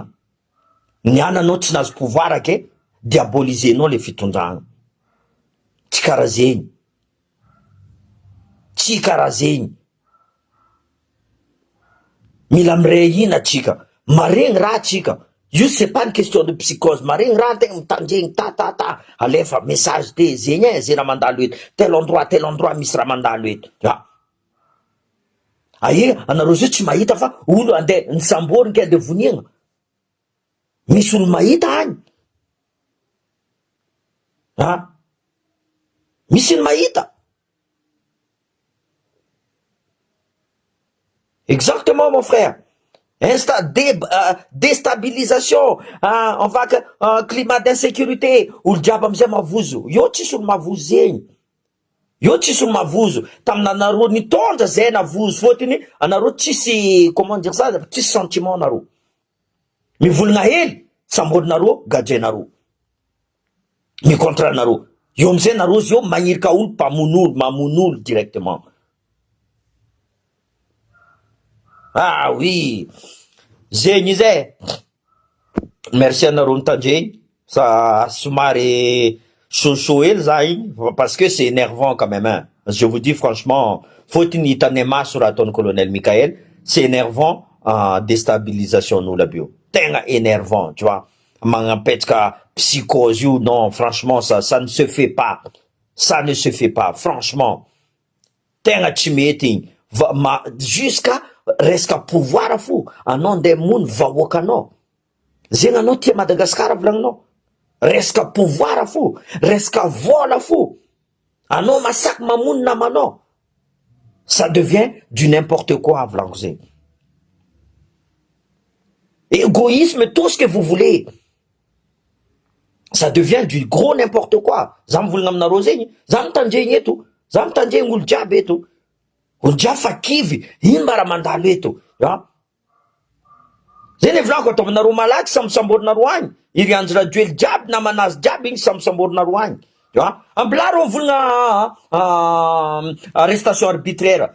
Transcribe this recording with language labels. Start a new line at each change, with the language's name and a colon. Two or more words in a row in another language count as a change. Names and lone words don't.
Malagasy: Niananao tsy nahazo pouvoir ke diabolisenao le fitondragna. Tsy karaha zegny. Tsy karaha zegny. Mila miray hina atsika. Maregny raha atsika.
French: Io c'est pas une question de psychose.
Malagasy: Maregny raha tegna mitandregny ta. Alefa message te zegny zay raha mandalo eto. Tel endroit misy raha mandalo eto. Anareo zio tsy mahita fa olo andeha nisamboriny ke andeha voniagna. Misy olo mahita agny. Misy olo mahita.
French: Exactement mon frère. Déstabilisation, on va climat d'insécurité,
Malagasy: olo jiaby amizay mavozo. Io tsisy olo mavozo zegny. Io tsisy olo mavozo. Taminanareo nitondra zay navozo, fôtiny anareo tsisy,
French: comment dire ça,
Malagasy: tsisy sentiment anareo. Mivolagna hely, samborinareo, gadrenareo. Micontranareo. Io amizay nareo zio magnirika olo, mamono olo directement. Oui, zegny zay. Merci anareo mitandregny, sa somary chaud hely za igny,
French: parce que c'est énervant quand même, hein. Je vous dis franchement,
Malagasy: fôtiny hitanay maso raha ataon'ny colonel Michael,
French: c'est énervant, déstabilisation nous la bio.
Malagasy: Tegna énervant,
French: tu vois. Magnapetraka psychose io, non, franchement, ça ne se fait pas. Ça ne se fait pas, franchement.
Malagasy: Tegna tsy mety igny. Jusqu'à resaka pouvoir fo, anao ndeha mony vahoaka anao. Zegny anao tia Madagasikara volagninao. Resaka pouvoir fo, resaka vola fo. Anao masaky mamony namanao.
French: Ça devient du n'importe quoi
Malagasy: volaniko zegny.
French: Égoïsme, tout ce que vous voulez. Ça devient du gros n'importe quoi.
Malagasy: Za mivolagna aminareo zegny, za mitandregny eto, za mitandregny olo jiaby eto. Olo jiaby fa kivy, ino mba raha mandalo eto. Zay le volaniko, ataovinareo malaky sambosamborinareo agny. Iry Andry Rajoely jiaby namanazy jiaby igny sambosamborinareo agny. Ambila reo mivolagna
French: arrestation arbitraire.